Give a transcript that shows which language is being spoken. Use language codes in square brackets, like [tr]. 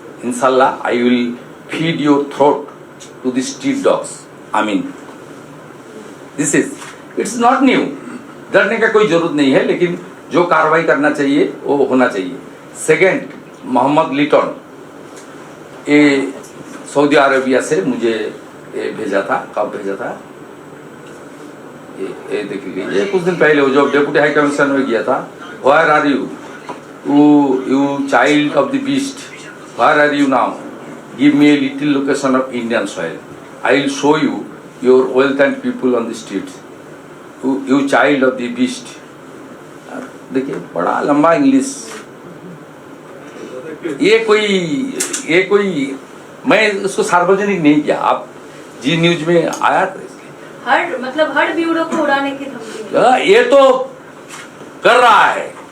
[en] Inshallah, I will feed your throat to the street dogs. I mean, this is, it's not new. [hi] डरने का कोई जरूरत नहीं है, लेकिन जो कार्रवाई करना चाहिए वो होना चाहिए. सेकंड, मोहम्मद लिटन, ये सऊदी अरेबिया से मुझे ये भेजा था. कब भेजा था? ये देखिए, ये कुछ दिन पहले, वो जो डेप्यूटी हाई कमिश्नर में गया था. [en] Where are you? You child of the beast. Where are you now? Give me a little location of Indian soil. I will show you your wealth and people on the streets. You child of the beast. [hi] देखिए, बड़ा लंबा English. ये कोई मैं उसको सार्वजनिक नहीं किया. आप जी न्यूज में आया था. हर ब्यूरो को उड़ाने की धमकी. ये तो कर रहा है.